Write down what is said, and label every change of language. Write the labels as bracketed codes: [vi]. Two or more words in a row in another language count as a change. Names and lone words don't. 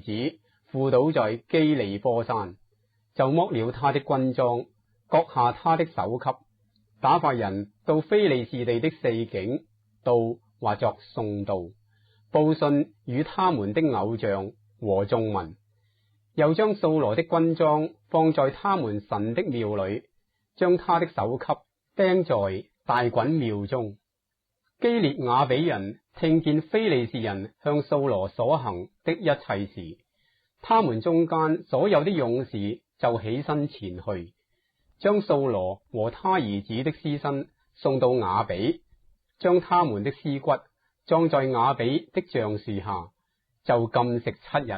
[zh] 子附倒在基利波山，就剝了他的軍裝，割下他的首級，打發人到非利士地的4境，到或作送道，報信與他們的偶像和眾民，又將掃羅的軍裝放在他們神的廟裏，將他的首級釘在大袞廟中。基列雅比人聽見非利士人向掃羅所行的一切事，他們中間所有的勇士就起身前去，將掃羅和他兒子的屍身送到雅比，將他們的屍骨葬在雅比的橡樹下，就禁食7日。